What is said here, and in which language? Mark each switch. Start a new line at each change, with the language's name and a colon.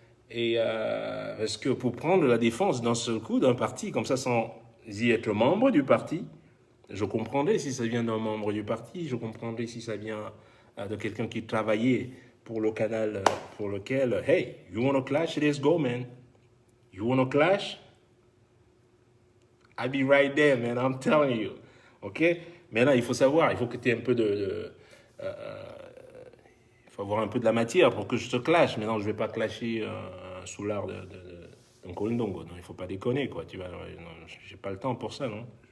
French: Et parce que pour prendre la défense d'un seul coup d'un parti, comme ça, sans y être membre du parti, je comprendrais si ça vient d'un membre du parti, je comprendrais si ça vient de quelqu'un qui travaillait pour le canal pour lequel,
English: hey, you wanna clash, let's go, man. You wanna clash? I'll be right there, man, I'm telling you. OK?
French: Maintenant, il faut savoir, il faut que tu aies un peu il faut avoir un peu de la matière pour que je te clash. Maintenant, je ne vais pas clasher un soulard d'un Kolndongo. Non, il ne faut pas déconner, quoi. Tu vois, j'ai pas le temps pour ça, non?